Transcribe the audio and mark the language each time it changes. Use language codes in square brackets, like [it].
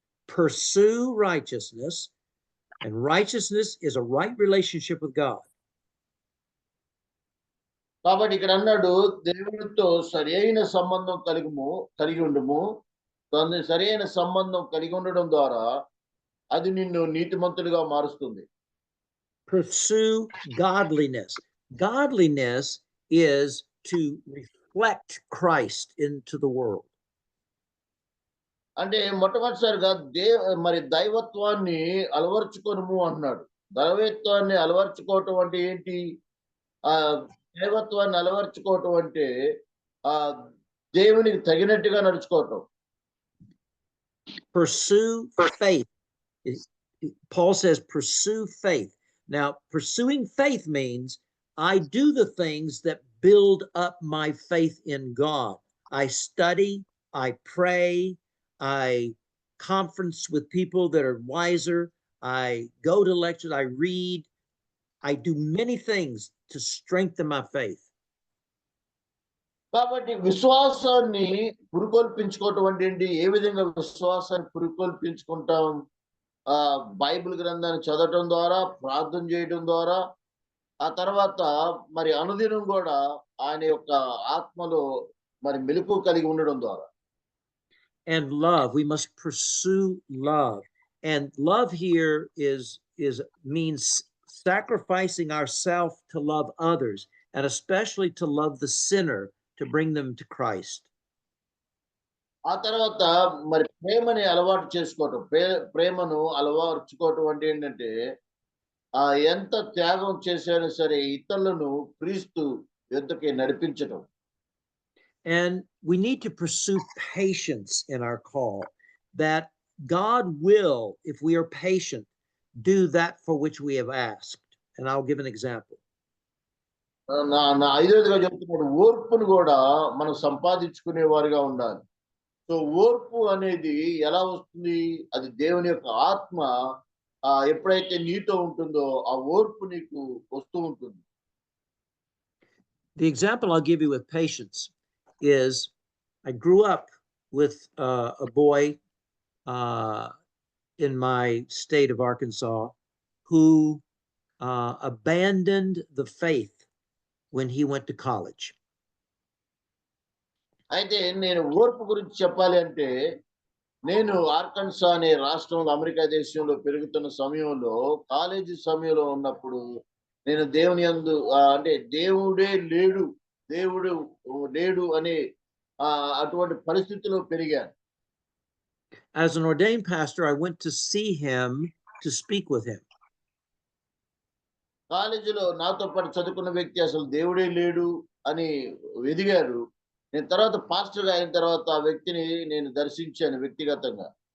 [en] Pursue righteousness, and righteousness is a right relationship with God. [te] కాబట్టి ఇక్కడ అన్నాడు దేవునితో సరైన సంబంధం కలిగి ఉండుము. సరైన సంబంధం కలిగి ఉండడం ద్వారా అది నిన్ను నీతిమంతుడిగా మారుస్తుంది. [en] Pursue godliness. Godliness is to reflect Christ into the world. [te] అంటే మొట్టమొదటిసారిగా మరి దైవత్వాన్ని అలవర్చుకొనుము అంటున్నాడు. దైవత్వాన్ని అలవర్చుకోవటం అంటే ఏంటి? దైవత్వాన్ని అలవర్చుకోవటం అంటే దేవునికి తగినట్టుగా నడుచుకోవటం. [en] Pursue faith. Paul says pursue faith. Now, pursuing faith means I do the things that build up my faith in God. I study, I pray, I conference with people that are wiser, I go to lectures, I read, I do many things to strengthen my faith. [te] కాబట్టి విశ్వాసాన్ని పురుకొల్పించుకోవటం అంటే ఏంటి? ఏ విధంగా విశ్వాసాన్ని పురుకొల్పించుకుంటాం? Bible గ్రంథాన్ని చదవటం ద్వారా, ప్రార్థన చేయడం ద్వారా, ఆ తర్వాత మరి అనుదినం కూడా ఆయన యొక్క ఆత్మలో మరి మెలకువ కలిగి ఉండడం ద్వారా. [en] And love, we must pursue love. And love here means sacrificing ourselves to love others, and especially to love the sinner, to bring them to Christ. [te] ఆ తర్వాత మరి ప్రేమని అలవాటు చేసుకోవటం. ప్రేమను అలవార్చుకోవటం అంటే ఏంటంటే ఎంత త్యాగం చేసినా సరే ఇతరులను క్రీస్తు యొద్దకి నడిపించటం. [en] And we need to pursue patience in our call, that God will, if we are patient, do that for which we have asked. And I'll give an example. [te] నా ఐదోదిగా చెప్తున్నాడు, ఓర్పును కూడా మనం సంపాదించుకునే వారిగా ఉండాలి. సో ఓర్పు అనేది ఎలా వస్తుంది? అది దేవుని యొక్క ఆత్మ ఎప్పుడైతే నీతో ఉంటుందో ఆ ఓర్పు నీకు వస్తూ ఉంటుంది. [en] The example I'll give you with patience is I grew up with a boy in my state of Arkansas who abandoned the faith when he went to college. [te] అయితే నేను ఓర్పు గురించి చెప్పాలి అంటే, నేను ఆర్కన్సా అనే రాష్ట్రంలో అమెరికా దేశంలో పెరుగుతున్న సమయంలో కాలేజీ సమయంలో ఉన్నప్పుడు నేను దేవుని యందు అంటే దేవుడు లేడు అనే అటువంటి పరిస్థితిలో పెరిగాను. [en] As an ordained pastor, I went to see him to speak with him. [te] కాలేజీలో నాతో పాటు చదువుకున్న వ్యక్తి అసలు దేవుడే లేడు అని ఎదిగారు. నేను తర్వాత పాస్టర్ అయిన తర్వాత ఆ వ్యక్తిని నేను దర్శించాను వ్యక్తిగతంగా.